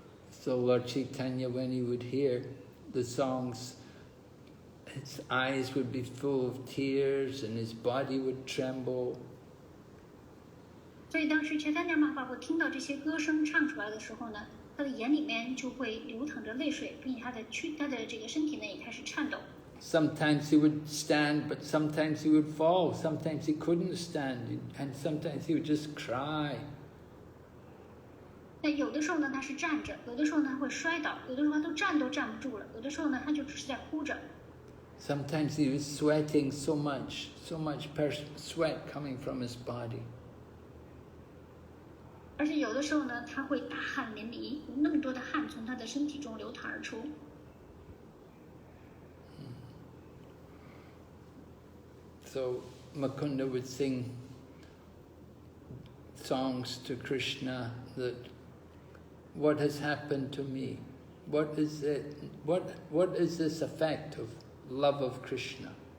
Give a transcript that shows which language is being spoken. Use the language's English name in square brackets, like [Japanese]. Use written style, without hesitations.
[English] So Lord Chaitanya, when he would hear the songs, his eyes would be full of tears and his body would tremble. [Chinese] 所以当Sri Chaitanya Mahaprabhu 听到这些歌声唱出来的时候呢，他的眼里面就会流淌着泪水，并且他的这个身体呢也开始颤抖。 [English] Sometimes he would stand, but sometimes he would fall. Sometimes he couldn't stand, and sometimes he would just cry. [Chinese] 那有的时候呢，他是站着；有的时候呢，他会摔倒；有的时候他都站不住了；有的时候呢，他就只是在哭着。 [English] Sometimes he was sweating so much sweat coming from his body. [Chinese] 而且有的时候呢，他会大汗淋漓，有那么多的汗从他的身体中流淌而出。 [English] So Mukunda would sing songs to Krishna that, what has happened to me? What is it? What is this effect of love of Krishna?